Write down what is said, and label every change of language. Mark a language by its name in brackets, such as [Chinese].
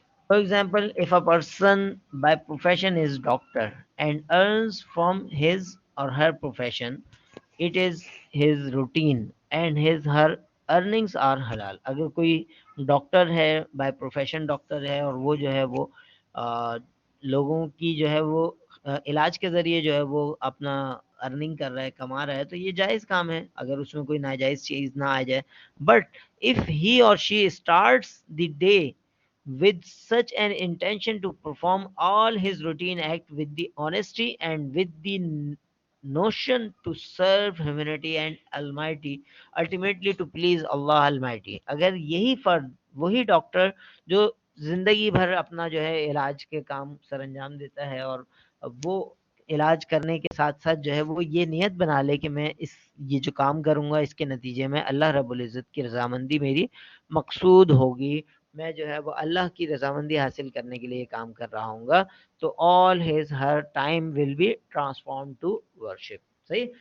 [English] For example, if a person by profession is doctor and earns from his or her profession, it is his routine and his her earnings are halal. [Urdu] اگر کوئی doctor ہے، by profession doctor ہے، اور وہ جو ہے وہ لوگوں کی جو ہے وہ علاج کے ذریعے جو ہے وہ اپنا ارننگ کر رہا ہے، کما رہا ہے، تو یہ جائز کام ہے اگر اس میں کوئی ناجائز چیز نہ آ جائے. [English] But if he or she starts the day with such an intention to perform all his routine act with the honesty and with the notion to serve humanity and almighty, ultimately to please Allah almighty. [Urdu] اگر یہی فرد، وہی doctor جو زندگی بھر اپنا جو ہے علاج کے کام سر انجام دیتا ہے اور وہ علاج کرنے کے ساتھ ساتھ جو ہے وہ یہ نیت بنا لے کہ میں یہ جو کام کروں گا اس کے نتیجے میں اللہ رب العزت کی رضامندی میری مقصود ہوگی، میں جو ہے وہ اللہ کی رضامندی حاصل کرنے کے لیے کام کر رہا ہوں گا، تو [English] all his her time will be transformed to worship. [Urdu] صحیح.